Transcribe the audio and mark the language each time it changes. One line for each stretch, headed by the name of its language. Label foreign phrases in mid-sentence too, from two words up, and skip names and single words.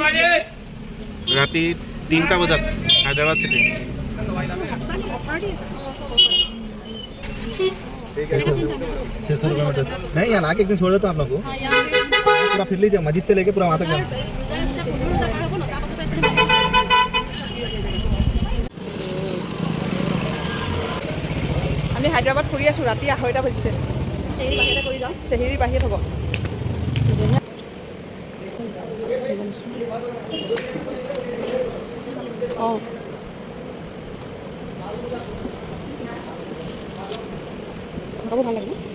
Assamese: ৰাতি 3টা বজাত হায়দৰাবাদ চিটি।
Hindi: नहीं यहाँ आके एक दिन छोड़ देता हूँ आप लोग को पूरा फिर लीजिए मस्जिद से लेके पूरा वहाँ तक जाओ।
Assamese: আমি হায়দৰাবাদ ফুৰি আছোঁ। ৰাতি 2:30 বাজিছে। চেহেৰি বাহিৰত হ'ব। অঁ খাব ভাল লাগে